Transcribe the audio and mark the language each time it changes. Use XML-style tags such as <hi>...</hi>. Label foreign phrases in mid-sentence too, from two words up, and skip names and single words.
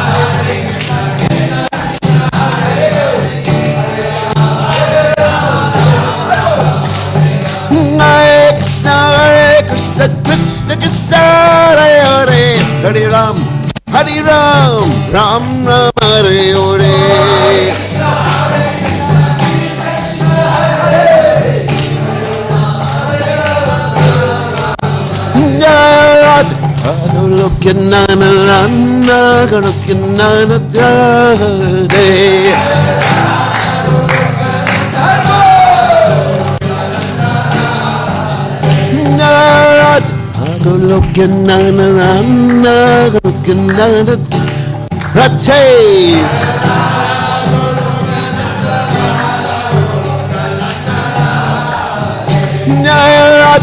<sa>Hare Krishna, Krishna Krishna Hare Hare, Hare Ram, Hare Ram, Ram Ram Hare Hare.</sa> <en>Looking na na na na, looking na na na day. Looking na na na na, looking na na na.</en>